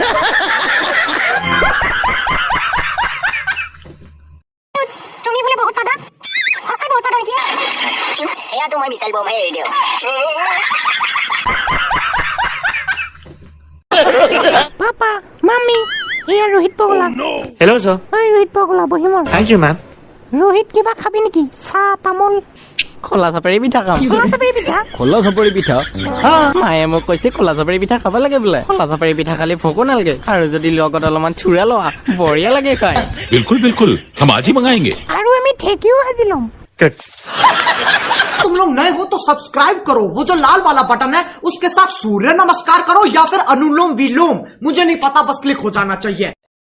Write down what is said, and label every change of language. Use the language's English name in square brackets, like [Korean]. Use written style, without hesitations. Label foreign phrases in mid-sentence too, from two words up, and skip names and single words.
[Assamese] তুমি বোলে বহুত পাদা, সঁচাই বহুত পাদা নেকি? সেয়াতো মই বিচাৰিব মই এৰি দিওঁ। পাপা, মাম্মি, এয়া ৰোহিত পগলা। [English] Hello, sir. [Assamese] ঐ ৰোহিত পগলা, বহিমৰ। [English] Thank you, ma'am. [Assamese] ৰোহিত কিবা খাবি নেকি? চাহ তামোল? খোলা চাপৰি পিঠা খাম। খোলা চাপৰি পিঠা? খোলা চাপৰি পিঠা? মায়ে মোক কৈছে খোলা চাপৰি পিঠা খাব লাগে বোলে। খোলা চাপৰি পিঠা খালি ভোকো নালাগে, আৰু যদি লগত অলপমান চুৰা লোৱা বঢ়িয়া লাগে খাই। [Hindi] बिल्कुल बिल्कुल, हम आज ही मंगाएंगे। [Assamese] আৰু আমি ঠেকিও ভাজি ল'ম। [English] Good. [Hindi] तुम लोग नए हो तो सब्सक्राइब करो, वो जो लाल वाला बटन है उसके साथ सूर्य नमस्कार करो या फिर अनुलोम विलोम, मुझे नहीं पता, बस क्लिक हो जाना चाहिए।